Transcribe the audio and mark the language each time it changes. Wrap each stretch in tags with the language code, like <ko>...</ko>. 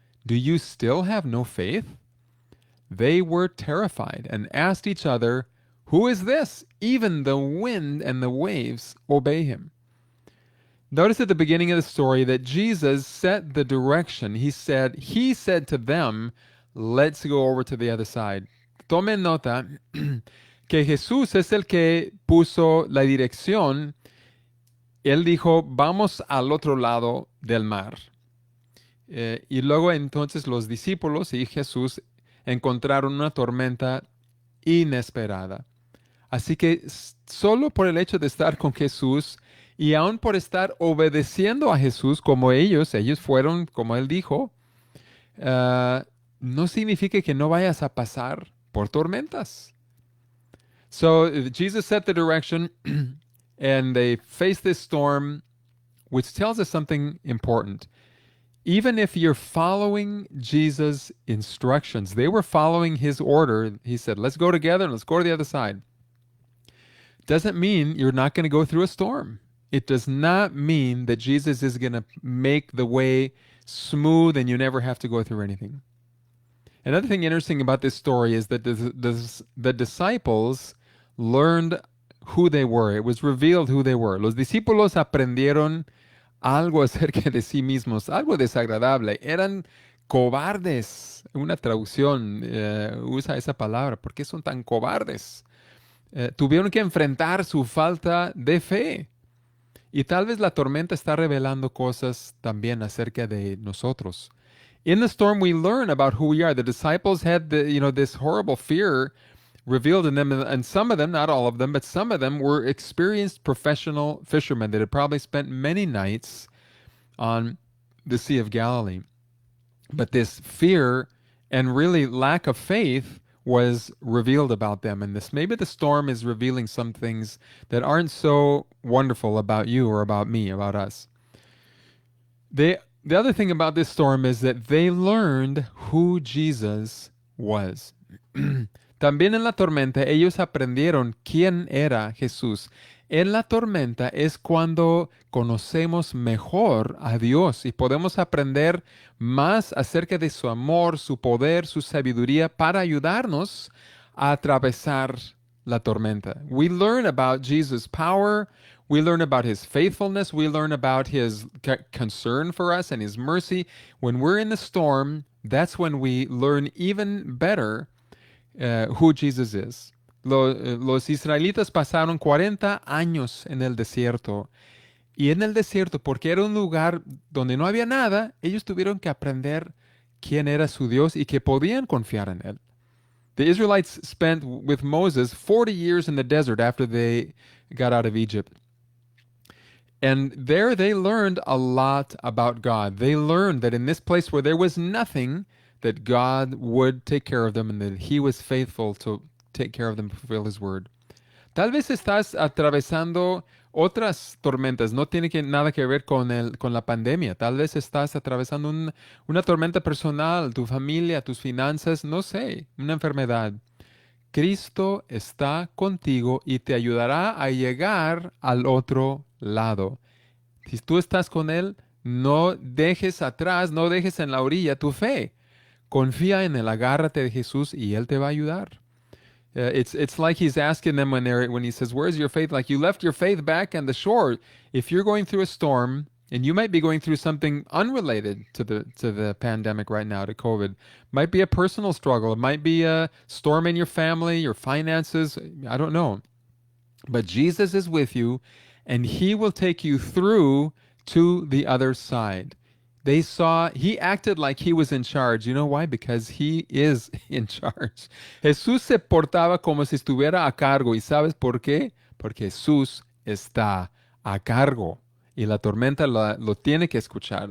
<en>Do you still have no faith? They were terrified and asked each other, Who is this? Even the wind and the waves obey him. Notice at the beginning of the story that Jesus set the direction. He said to them, Let's go over to the other side.</en> <es>Tomen nota que Jesús es el que puso la dirección. Él dijo, vamos al otro lado del mar. Y luego entonces los discípulos y Jesús encontraron una tormenta inesperada. Así que solo por el hecho de estar con Jesús y aún por estar obedeciendo a Jesús como ellos fueron, como él dijo, no significa que no vayas a pasar por tormentas.</es> <en>So Jesus set the direction and they faced this storm, which tells us something important. Even if you're following Jesus' instructions, they were following his order. He said, let's go together and let's go to the other side. Doesn't mean you're not going to go through a storm. It does not mean that Jesus is going to make the way smooth and you never have to go through anything. Another thing interesting about this story is that the disciples learned who they were. It was revealed who they were.</en> <es>Los discípulos aprendieron algo acerca de sí mismos, algo desagradable. Eran cobardes. Una traducción usa esa palabra. ¿Por qué son tan cobardes? Tuvieron que enfrentar su falta de fe. Y tal vez la tormenta está revelando cosas también acerca de nosotros.</es> <en>In the storm, we learn about who we are. The disciples had this horrible fear revealed in them, and some of them, not all of them, but some of them were experienced professional fishermen that had probably spent many nights on the Sea of Galilee. But this fear And really, lack of faith was revealed about them in this. Maybe the storm is revealing some things that aren't so wonderful about you or about me, about us. The other thing about this storm is that they learned who Jesus was.</en> <es>También en la tormenta ellos aprendieron quién era Jesús. En la tormenta es cuando conocemos mejor a Dios y podemos aprender más acerca de su amor, su poder, su sabiduría para ayudarnos a atravesar la tormenta.</es> <en>We learn about Jesus' power. We learn about his faithfulness. We learn about his concern for us and his mercy. When we're in the storm, that's when we learn even better who Jesus is.</en> <es>Los israelitas pasaron 40 años en el desierto. Y en el desierto, porque era un lugar donde no había nada, ellos tuvieron que aprender quién era su Dios y que podían confiar en él.</es> <en>The Israelites spent with Moses 40 years in the desert after they got out of Egypt. And there they learned a lot about God. They learned that in this place where there was nothing, that God would take care of them and that he was faithful to take care of them, fulfill his word.</en> <es>Tal vez estás atravesando otras tormentas, no tiene nada que ver con la pandemia. Tal vez estás atravesando una tormenta personal, tu familia, tus finanzas, no sé, una enfermedad. Cristo está contigo y te ayudará a llegar al otro lado. Si tú estás con Él, no dejes atrás, no dejes en la orilla tu fe. Confía en Él, agárrate de Jesús y Él te va a ayudar.</es> <en>It's like he's asking them when he says, "Where's your faith?" Like you left your faith back on the shore. If you're going through a storm, and you might be going through something unrelated to the pandemic right now, to COVID, might be a personal struggle. It might be a storm in your family, your finances. I don't know, but Jesus is with you, and He will take you through to the other side. He acted like he was in charge. You know why? Because he is in charge.</en> <es>Jesús se portaba como si estuviera a cargo. ¿Y sabes por qué? Porque Jesús está a cargo. Y la tormenta lo tiene que escuchar.</es>